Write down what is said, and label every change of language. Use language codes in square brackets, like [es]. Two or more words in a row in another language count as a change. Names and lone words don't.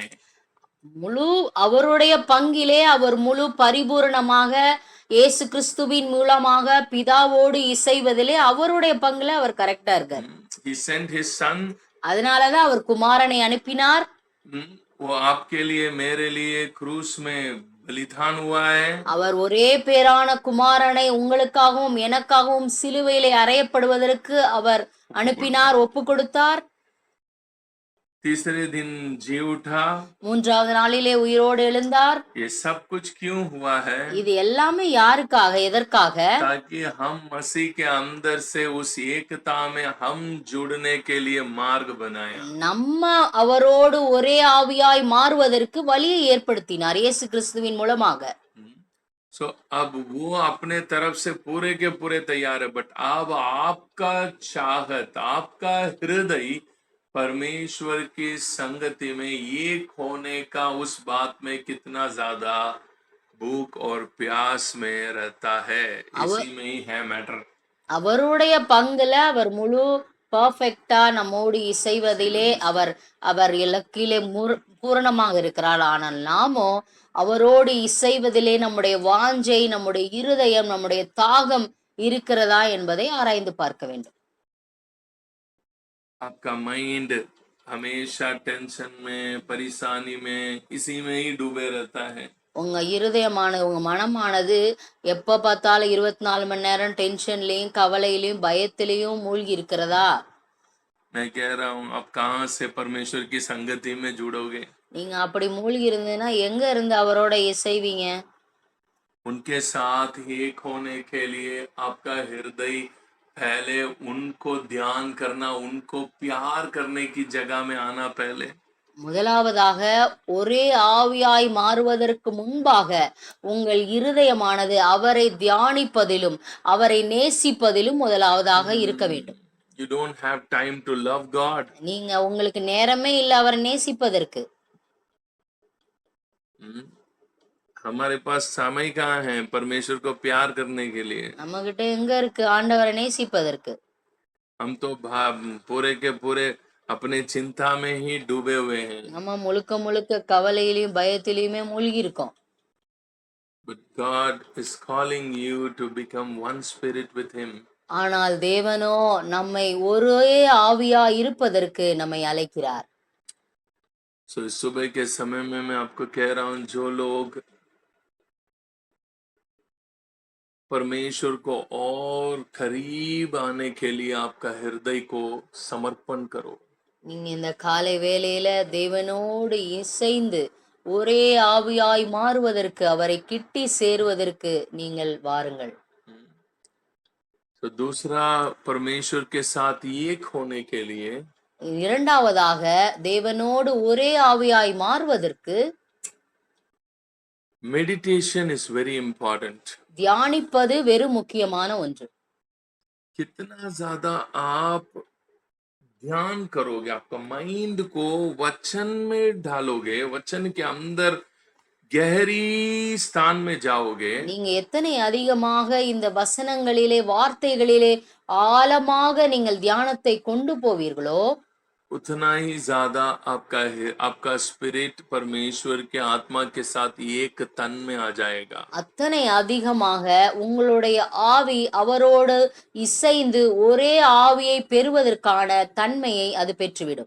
[ta] முழு அவருடைய பங்கிலே அவர் முழு பரிபூரணமாக இயேசு கிறிஸ்துவின் மூலமாக பிதாவோடு இசைவதிலே அவருடைய பங்குல அவர் கரெக்டா இருக்கார். [en] He sent his son. [ta] அதனாலதான் அவர் குமாரனை அனுப்பினார். [hi] वो आपके लिए मेरे लिए क्रूस में बलिदान हुआ है. [ta] அவர் ஒரே பேரான குமாரனை உங்களுக்காகவும் எனக்காகவும் சிலுவையிலே அறையப்படுவதற்கு அவர் அனுப்பினார், ஒப்பு கொடுத்தார். [hi] तीसरे दिन जी उठा. [ta] மூன்றாவது நாளிலே உயிரோடு எழுந்தார். [hi] ये सब कुछ क्यों हुआ है? [ta] இது எல்லாமே யாருக்காக, எதற்காக? [hi] ताकि हम मसीह के अंदर से उस एकता में हम जुड़ने के लिए मार्ग बनाया. [ta] நம்ம அவரோடு ஒரே ஆவியாய் மாறுவதற்கு வழியை ஏற்படுத்தினார் இயேசு கிறிஸ்துவின் மூலமாக. [hi] So अब वो अपने तरफ से पूरे के पूरे तैयार है, बट अब आपका चाहत, आपका हृदय परमेश्वर की संगति में एक होने का उस बात में कितना ज्यादा भूख और प्यास में रहता है, इसी में ही है मैटर. [ta] அவருடைய பங்குல அவர் முழு பர்ஃபெக்டா நம்மோடு இசைவதிலே அவர் இலக்கிலே பூரணமாக இருக்கிறார். ஆனால் நாமோ அவரோடு இசைவதிலே நம்முடைய வாஞ்சை, நம்முடைய இருதயம், நம்முடைய தாகம் இருக்கிறதா என்பதை ஆராய்ந்து பார்க்க வேண்டும். [hi] आपका माइंड हमेशा टेंशन में, परेशानी में, इसी में ही डूबे रहता है. [ta] உங்க இருதயமானது, உங்க மனமானது எப்ப பார்த்தாலும் 24 மணி நேரம் டென்ஷன்லயும், கவலையிலயும், பயத்திலையும் மூழ்கி இருக்கிறதா? [hi] मैं कह रहा हूँ, आप कहाँ से परमेश्वर की संगति में जुड़ोगे? [ta] நீங்க அப்படி மூழ்கி இருந்ததுன்னா எங்க இருந்து அவரோட இசைவீங்க? [hi] उनके साथ एक होने के लिए आपका हृदय पहले उनको ध्यान करना, उनको प्यार करने की जगह में आना पहले. [ta] முதலாவதாக ஒரே ஆவியாய் மாறுவதற்கு முன்பாக உங்கள் இருதயமானது அவரை தியானிப்பதிலும் அவரை நேசிப்பதிலும் முதலாவதாக இருக்க வேண்டும். [en] You don't have time to love God. [ta] நீங்க உங்களுக்கு நேரமே இல்ல அவரை நேசிப்பதற்கு. [hi] हमारे पास समय कहाँ है परमेश्वर को प्यार करने के लिए? [ta] நம்ம கிட்ட எங்க இருக்கு ஆண்டவரை நேசிப்பதற்கு? [hi] हम तो पूरे के पूरे अपने चिंता में ही डूबे हुए हैं. [ta] நம்ம முழுக்க முழுக்க கவலையிலும் பயத்திலுமே மூழ்கி இருக்கோம். [en] But God is calling you to become one spirit with him. [ta] ஆனால் தேவனோ நம்மை ஒரே ஆவியா இருப்பதற்கு நம்மை அழைக்கிறார். [hi] So इस सुबह के समय में मैं आपको कह रहा हूँ, जो लोग परमेश्वर को और करीब आने के लिए आपका हृदय को समर्पण करो. [ta] நீங்க இந்த காலை வேளையில தேவனோடு இசைந்து ஒரே ஆவியாய் மாறுவதற்கு, அவரை கிட்டி சேருவதற்கு நீங்கள் வாருங்கள். [hi] तो दूसरा, परमेश्वर के साथ एक होने के लिए [ta] இரண்டாவதாக தேவனோடு ஒரே ஆவியாய் மாறுவதற்கு [en] meditation is very important. [ta] தியானிப்பது வெறும் முக்கியமான ஒன்று. [hi] कितना ज्यादा आप ध्यान करोगे, आपका माइंड को वचन में डालोगे, वचन के अंदर गहरी स्थान में जाओगे, [ta] நீங்க எத்தனை அதிகமாக இந்த வசனங்களிலே வார்த்தைகளிலே ஆழமாக நீங்கள் தியானத்தை கொண்டு போவீர்களோ [hi] उतना ही ज्यादा आपका स्पिरिट परमेश्वर के आत्मा के साथ एक तन में आ जाएगा। [ta] அத்தனை அதிகமாக உங்களுடைய ஆவி அவரோடு இசைந்து ஒரே ஆவியை பெறுவதற்கான தன்மையை அது பெற்றுவிடும்.